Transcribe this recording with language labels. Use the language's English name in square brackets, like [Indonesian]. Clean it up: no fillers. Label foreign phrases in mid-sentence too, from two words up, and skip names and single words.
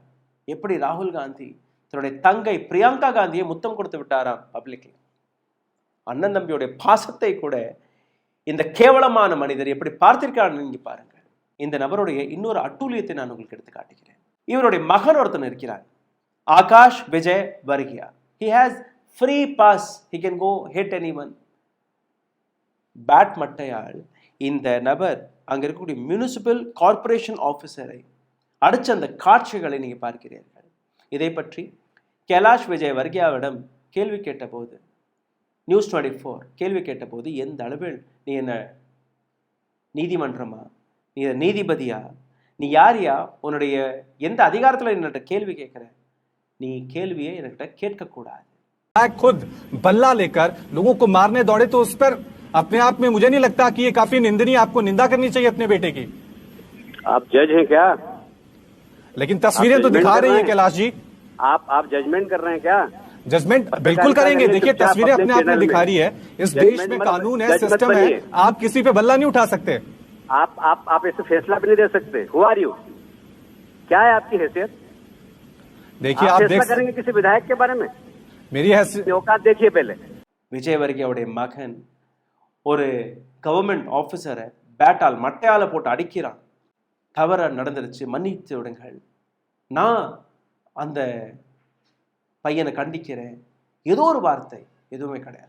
[Tamil] எப்படி ராகுல் காந்தி தன்னுடைய தங்கை பிரியங்கா காந்தியை முத்தம் கொடுத்து விட்டாராம் பப்ளிக்ல. அண்ணன் தம்பியுடைய பாசத்தை கூட இந்த கேவலமான மனிதர் எப்படி பார்த்திருக்கிறார் நீங்க பாருங்க. இந்த நபருடைய இன்னொரு அட்டூழியத்தை நான் உங்களுக்கு எடுத்து காட்டுகிறேன். இவருடைய மகன் ஒருத்தன் இருக்கிறார், ஆகாஷ் விஜய் வர்கியா. [English] He has free pass. He can go hit anyone. [Tamil] பேட் மட்டையால் இந்த நபர் அங்க இருக்கக்கூடிய [English] municipal corporation officer [Tamil] அடிச்ச அந்த காட்சிகளை நீங்க பார்க்கிறீர்கள். இதை பற்றி கைலாஷ் விஜயவர்கியாவிடம் கேள்வி கேட்டபோது, நியூஸ் 24 கேள்வி கேட்டபோது, எந்த அளவில் நீ என்ன நீதிமன்றமா, நீ நீதிபதியா, நீ யாரியா, உன்னுடைய எந்த அதிகாரத்தில் என்கிட்ட கேள்வி கேட்கிற, நீ கேள்வியை என்கிட்ட கேட்கக்கூடாது. [Hindi] खुद बल्ला लेकर लोगों को मारने दौड़े तो उस पर अपने आप में मुझे नहीं लगता कि ये काफी निंदनीय, आपको निंदा करनी चाहिए अपने बेटे की. आप जज हैं क्या? लेकिन तस्वीरें तो दिखा रही है कैलाश जी. आप जजमेंट कर रहे हैं क्या? जजमेंट बिल्कुल करेंगे. देखिए तस्वीरें अपने आप में दिखा रही है. इस देश में कानून है, सिस्टम है. आप किसी पे बल्ला नहीं उठा सकते. आप ऐसे फैसला भी नहीं दे सकते. [English] who are you? [Hindi] क्या है आपकी हैसियत? देखिए आप देख करेंगे किसी विधायक के बारे में? मेरी हैसियत औकात देखिए पहले. [Tamil] விஜயவர்கியாவுடைய மகன் ஒரு [English] government officer [Tamil] பேட்டால் மட்டையால போட்டு அடிக்கிறான். தவற நடந்துருச்சு, மன்னித்து விடுங்கள், நான் அந்த பையனை கண்டிக்கிறேன், ஏதோ ஒரு வார்த்தை எதுவுமே கிடையாது.